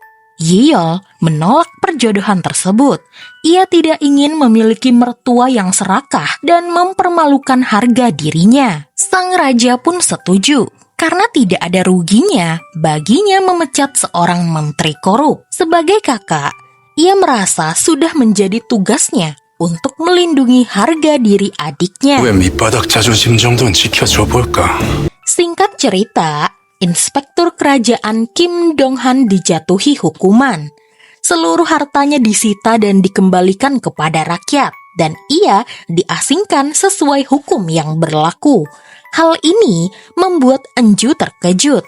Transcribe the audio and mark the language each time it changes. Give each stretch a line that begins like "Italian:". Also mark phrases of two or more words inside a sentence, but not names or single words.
Indonesian: Yiyol menolak perjodohan tersebut. Ia tidak ingin memiliki mertua yang serakah dan mempermalukan harga dirinya. Sang raja pun setuju, karena tidak ada ruginya baginya memecat seorang menteri korup. Sebagai kakak, ia merasa sudah menjadi tugasnya untuk melindungi harga diri adiknya.
Korean: 왜 밑바닥 자존심 정도는 지켜줘 볼까?
Indonesian: Singkat cerita, Inspektur Kerajaan Kim Dong-han dijatuhi hukuman. Seluruh hartanya disita dan dikembalikan kepada rakyat, dan ia diasingkan sesuai hukum yang berlaku. Hal ini membuat Enju terkejut.